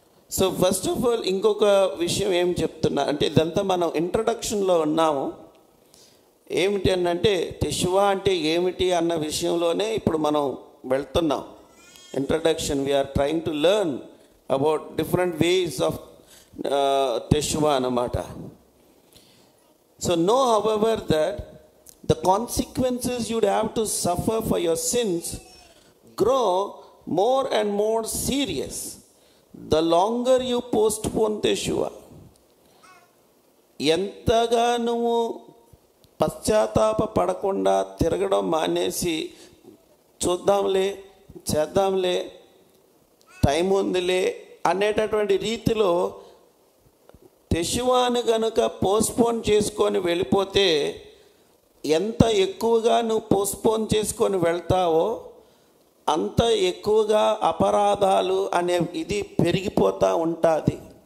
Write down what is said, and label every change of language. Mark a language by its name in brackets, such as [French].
[English] so first of all [Telugu] ఇంకొక విషయం ఏం చెప్తున్నా అంటే, ఇదంతా మనం ఇంట్రడక్షన్లో ఉన్నాము. ఏమిటి అంటే తెషువా అంటే ఏమిటి అన్న విషయంలోనే ఇప్పుడు మనం వెళ్తున్నాం. [English] introduction, we are trying to learn about different ways of తెషువా [Telugu] అన్నమాట. [English] So know, however, that the consequences you'd have to suffer for your sins grow more and more serious the longer you postpone Teshuvah. [Telugu] ఎంతగా నువ్వు పశ్చాత్తాప పడకుండా తిరగడం మానేసి చూద్దాంలే, చేద్దాంలే, time ఉందిలే అనేటటువంటి రీతిలో తెషువాను గనుక పోస్ట్పోన్ చేసుకొని వెళ్ళిపోతే, ఎంత ఎక్కువగా నువ్వు పోస్ట్పోన్ చేసుకొని వెళ్తావో అంత ఎక్కువగా అపరాధాలు అనే ఇది పెరిగిపోతూ ఉంటుంది.